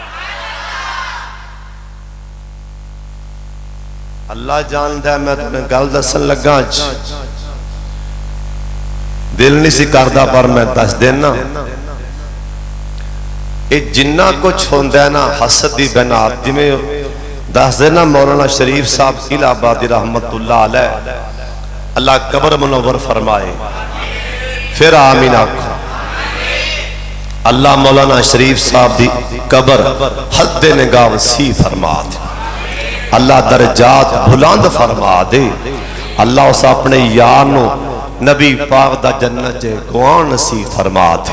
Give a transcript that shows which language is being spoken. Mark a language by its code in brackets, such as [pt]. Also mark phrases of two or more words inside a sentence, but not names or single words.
[pa] اللہ جاندا، میں تمہیں گل دسن لگا، دل نہیں سی کردا پر میں دس دینا، یہ جنا کجھ ہوندا ہے نا حسد دی بنات، جیویں دس دینا مولانا شریف صاحب الہ آبادی [ar] رحمة الله عليه, [pa] اللہ قبر منور فرمائے، پھر آمین آکھو. اللہ مولانا شریف صاحب دی قبر حد نگاہ وسیع فرما دے، اللہ درجات بلند فرما دے، اللہ اس اپنے یار نو نبی پاک دا جنت چ گوآن نصیب فرما دے.